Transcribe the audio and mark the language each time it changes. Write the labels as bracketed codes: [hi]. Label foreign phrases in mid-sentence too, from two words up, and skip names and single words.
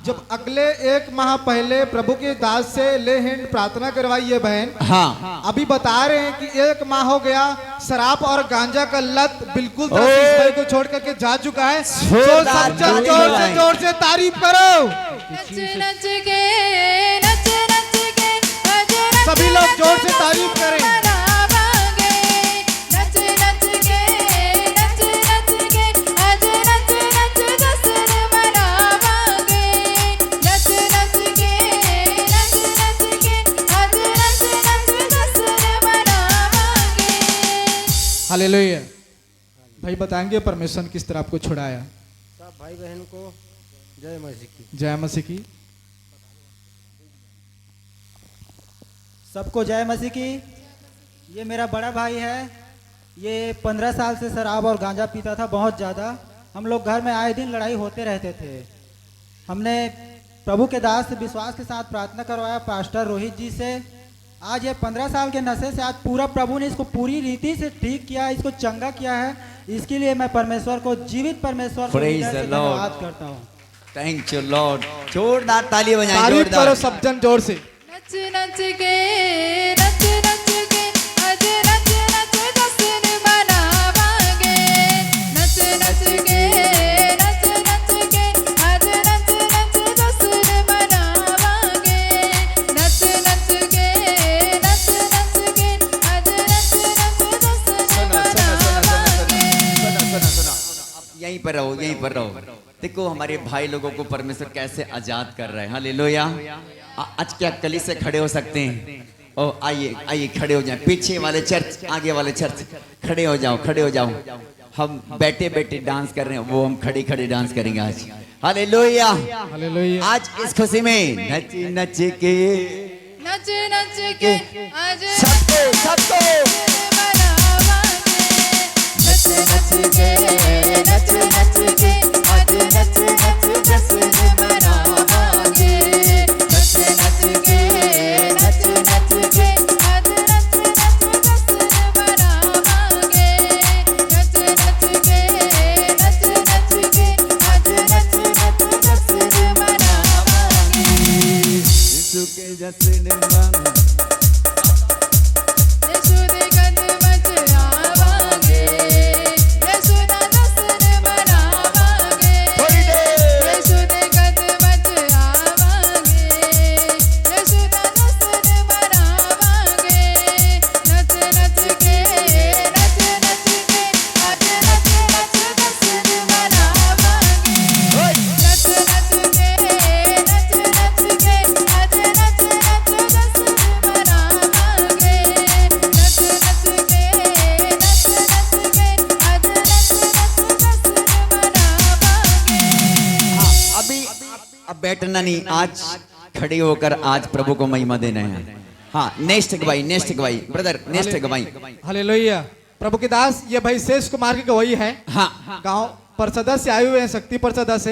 [hi] जब अगले 1 माह पहले प्रभु के दास से ले हैंड प्रार्थना करवाई ये बहन। हाँ, अभी बता रहे हैं कि 1 माह हो गया, शराब और गांजा का लत बिल्कुल तरह से इस भाई को छोड़ करके जा चुका है। जोर से तारीफ करो। [pa] ਨੱਚ ਨੱਚ ਕੇ ਨੱਚ ਨੱਚ ਕੇ [hi] सभी लोग जोर से तारीफ करें। [pa] मनावांगे। ਨੱਚ ਨੱਚ ਕੇ ਨੱਚ ਨੱਚ ਕੇ ਅੱਜ ਨੱਚ ਨੱਚ ਜਸ਼ਨ ਮਨਾਵਾਂਗੇ। ਨੱਚ ਨੱਚ ਕੇ ਨੱਚ ਨੱਚ ਕੇ ਅੱਜ ਨੱਚ ਨੱਚ ਜਸ਼ਨ ਮਨਾਵਾਂਗੇ। [hi] हालेलुया। भाई बताएंगे परमेश्वर ने किस तरह आपको छुड़ाया। सब भाई बहन को जय मसीह की। जय मसीह की। सबको जय मसीह की। ये मेरा बड़ा भाई है। ये 15 साल से शराब और गांजा पीता था, बहुत ज़्यादा। हम लोग घर में आए दिन लड़ाई होते रहते थे। हमने प्रभु के दास से विश्वास के साथ प्रार्थना करवाया पास्टर रोहित जी से। आज ये 15 साल के नशे से आज पूरा प्रभु ने इसको पूरी रीति से ठीक किया, इसको चंगा किया है। इसके लिए मैं परमेश्वर को, जीवित परमेश्वर को [en] Praise the [hi] धन्यवाद [en] Lord. [hi] करता हूँ। [en] Thank you Lord. [hi] जोरदार ताली बजाएं, तारीफ जोरदार। करो सब जन जोर से। [pa] ਨੱਚ ਨੱਚ ਕੇ ਨੱਚ ਨੱਚ ਕੇ ਅੱਜ ਨੱਚ ਨੱਚ ਜਸ਼ਨ ਮਨਾਵਾਂਗੇ। ਨੱਚ ਨੱਚ ਕੇ ਨੱਚ ਨੱਚ ਕੇ ਅੱਜ ਨੱਚ ਨੱਚ ਜਸ਼ਨ ਮਨਾਵਾਂਗੇ। ਨੱਚ ਨੱਚ ਕੇ ਨੱਚ ਨੱਚ ਕੇ ਅੱਜ ਨੱਚ ਨੱਚ ਜਸ਼ਨ ਮਨਾਵਾਂਗੇ। [hi] यहीं पर रहो, यहीं पर रहो। देखो हमारे भाई लोगों को परमेश्वर कैसे आजाद कर रहा है। हालेलुया। आज क्या कली से खड़े हो सकते हैं? ओ आइए आइए, खड़े हो जाएं। पीछे वाले चर्च, आगे वाले चर्च, खड़े हो जाओ, खड़े हो जाओ। हम बैठे बैठे डांस कर रहे हैं, वो हम खड़े खड़े डांस करेंगे आज। हालेलुया। हालेलुया। आज इस खुशी में [pa] ਨੱਚ ਨੱਚ ਕੇ ਨੱਚ ਨੱਚ ਕੇ ਅੱਜ [hi] सबको सबको [pa] मनावांगे। ਨੱਚ ਨੱਚ ਕੇ ਨੱਚ ਨੱਚ ਕੇ ਅੱਜ ਨੱਚ ਨੱਚ ਜਸ਼ਨ ਮਨਾਵਾਂਗੇ। ਨੱਚ ਨੱਚ ਕੇ ਨੱਚ ਨੱਚ ਕੇ ਅੱਜ ਨੱਚ ਨੱਚ ਜਸ਼ਨ ਮਨਾਵਾਂਗੇ। ਨੱਚ ਨੱਚ ਕੇ ਨੱਚ ਨੱਚ ਕੇ ਅੱਜ ਨੱਚ ਨੱਚ ਜਸ਼ਨ ਮਨਾਵਾਂਗੇ। [hi] यीशु के जश्न में [pa] ਯਿਸੂ ਦੇ ਕਦਮ ਚ ਆਵਾਂਗੇ। ਯਿਸੂ ਦਾ ਜਸ਼ਨ ਮਨਾਵਾਂਗੇ। ਯਿਸੂ ਦੇ ਕਦਮ ਚ ਆਵਾਂਗੇ। ਯਿਸੂ ਦਾ ਜਸ਼ਨ ਮਨਾਵਾਂਗੇ। ਨੱਚ ਨੱਚ ਕੇ ਨੱਚ ਨੱਚ ਕੇ ਅੱਜ ਨੱਚ ਨੱਚ ਜਸ਼ਨ ਮਨਾਵਾਂਗੇ। ਨੱਚ ਨੱਚ ਕੇ ਨੱਚ ਨੱਚ ਕੇ ਅੱਜ ਨੱਚ ਨੱਚ ਜਸ਼ਨ ਮਨਾਵਾਂਗੇ। ਨੱਚ ਨੱਚ ਕੇ ਨੱਚ ਨੱਚ ਕੇ ਅੱਜ ਨੱਚ ਨੱਚ ਜਸ਼ਨ ਮਨਾਵਾਂਗੇ। [hi] अभी अब बैठना नहीं, आज खड़े होकर आज प्रभु को महिमा देना है। हाँ, नेक्स्ट गवाही, नेक्स्ट गवाही ब्रदर, नेक्स्ट गवाही। हालेलुया। प्रभु के दास, ये भाई शेष कुमार की गवाही है। हाँ, गांव परसदा से आए हुए हैं, शक्ति परसदा से।